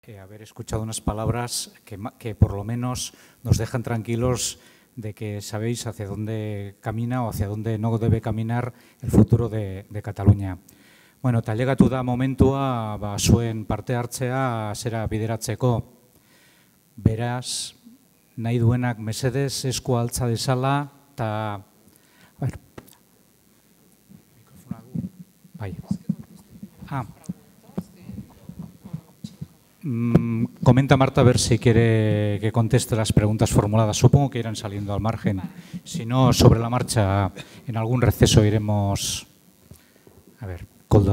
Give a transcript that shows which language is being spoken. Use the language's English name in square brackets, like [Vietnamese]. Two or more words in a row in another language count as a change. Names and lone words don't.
[Spanish] haber escuchado unas palabras que por lo menos nos dejan tranquilos de que sabéis hacia dónde camina o hacia dónde no debe caminar el futuro de Cataluña. [Basque] Bueno, eta ailegatu da momentua zuen parte hartzea zera bideratzeko. Beraz, nahi duenak mesedez esku altza dezala eta... Bai. [Spanish] Comenta Marta a ver si quiere que conteste las preguntas formuladas. Supongo que irán saliendo al margen. Si no, sobre la marcha, en algún receso iremos... A ver, Koldo.